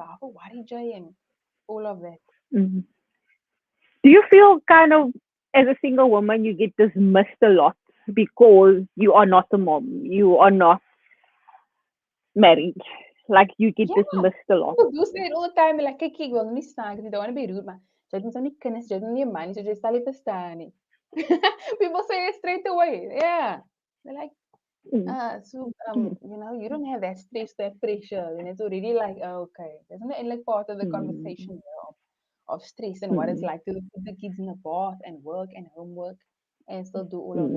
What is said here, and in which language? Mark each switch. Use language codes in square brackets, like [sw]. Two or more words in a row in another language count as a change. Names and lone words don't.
[en] Wow, worry, Jay," and all of that. mm. Do you feel kind of, as a single woman, you get dismissed a lot because you are not a mom, you are not married, like you get Yeah, dismissed a lot? people do say it all the time. Like, [af] "Kyk, ek wil nie staan [en] because I don't want to be rude, [af] maar jy het nie so kinders, jy het nie 'n man, so jy sal nie verstaan nie." [en] People say it straight away. Yeah. They're like, Mm, mm, you don't have that stress, that pressure, and it's already like, oh, okay, isn't it like part of the mm, conversation there of stress and what it's mm, like to put the kids in the bath and work and homework and still do all of